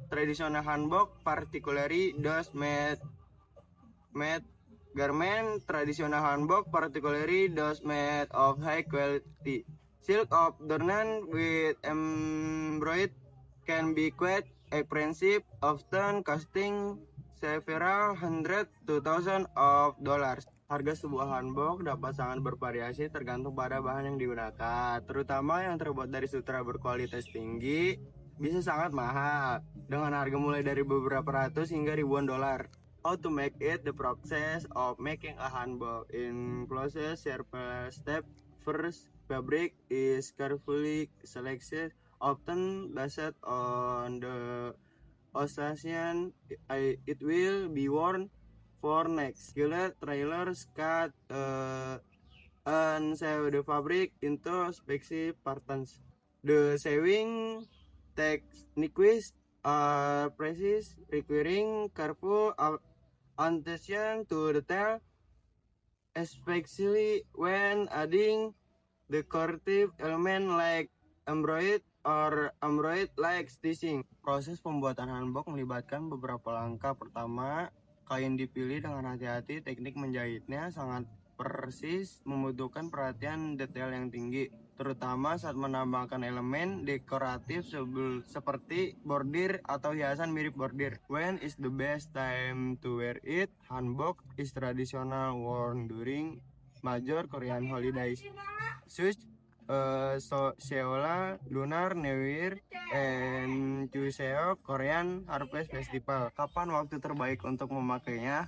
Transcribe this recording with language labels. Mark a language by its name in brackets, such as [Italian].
[English] Traditional hanbok, particularly those made garment. Traditional hanbok, particularly those made of high quality silk of adorned with embroidery, can be quite expensive, often costing several hundred to thousands of dollars. [Indonesian] Harga sebuah hanbok dapat sangat bervariasi tergantung pada bahan yang digunakan, terutama yang terbuat dari sutra berkualitas tinggi bisa sangat mahal, dengan harga mulai dari beberapa ratus hingga ribuan dolar. [English] How to make it? The process of making a hanbok includes several steps. First, fabric is carefully selected, often based on the occasion it will be worn for. Next, skilled tailors cut and sew the fabric into specific patterns. The sewing techniques are precise, requiring careful attention to detail, especially when adding decorative element like embroidery or embroidery like stitching. [Indonesian] Proses pembuatan hanbok melibatkan beberapa langkah. Pertama, kain dipilih dengan hati-hati, teknik menjahitnya sangat persis, membutuhkan perhatian detail yang tinggi, terutama saat menambahkan elemen dekoratif seperti bordir atau hiasan mirip bordir. [English] When is the best time to wear it? Hanbok is traditional worn during major Korean holidays, such Seola Lunar New Year and Chuseok Korean Harvest Festival. [Indonesian] Kapan waktu terbaik untuk memakainya?